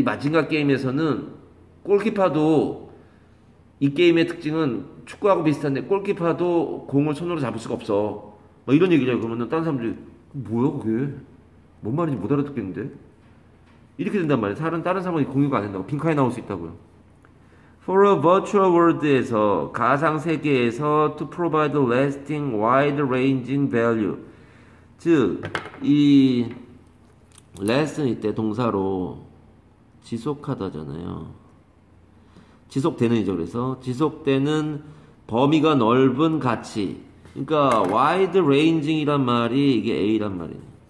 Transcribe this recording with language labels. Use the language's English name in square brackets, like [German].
[Korean] 이 마징가 게임에서는 골키퍼도, 이 게임의 특징은 축구하고 비슷한데 골키퍼도 공을 손으로 잡을 수가 없어. 뭐 이런 얘기죠. 그러면 다른 사람들이 뭐야 그게? 뭔 말인지 못 알아듣겠는데? 이렇게 된단 말이야. 다른 사람이 공유가 안 된다고. 빈칸에 나올 수 있다고요. [English] For a virtual world에서, [Korean] 가상 세계에서 [English] to provide lasting, wide-ranging value. [Korean] 즉, 이 last는 이때 동사로 지속하다잖아요. 지속되는이죠. 그래서 지속되는 범위가 넓은 가치. 그러니까 wide-ranging이란 말이 이게 A란 말이에요.